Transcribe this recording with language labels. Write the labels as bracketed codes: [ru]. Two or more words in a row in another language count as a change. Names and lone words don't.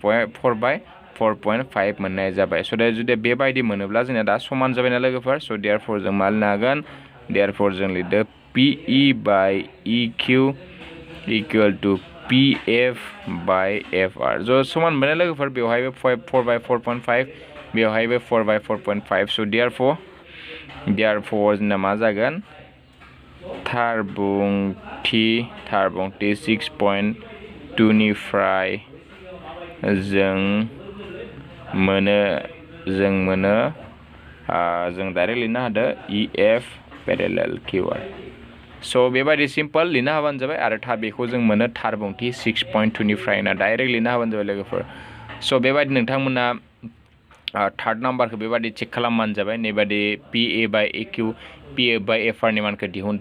[brx] 4.5 मोननाय जाबाय स' दा जुदि बेबायदि मोनोब्ला जोंना दा समान जाबायना लोगोफोर स' देयारफर जों मा लिरनो हागोन देयारफर जों लिरदो [en] PE by EQ equal to PF by FR [brx] ज' समान मोननाय लोगोफोर बेवहायबो 4 by 4.5 बेवहायबो 4 by 4.5 [en] so therefore [brx] जोंना मा जागोन थारबुंथि 6.2 निफ्राय जों मोनो जों डाइरेक्ट लिरनो हादो [en] EF parallel Q1 so [brx] बेबायदि सिम्पल लिरनो हाबानो जाबाय आरो बेखौ जों मोनो थारबुंथि 6.2 निफ्राय ना डाइरेक्ट लिरनो हाबानो जाबाय लोगोफोर so बेबायदि नोंथांमोना थार्ड नाम्बारखौ बेबायदि चेक खालामबानो जाबाय नैबादि [en] PA by AQ PA by FR [brx] नि मानखौ दिहुनदो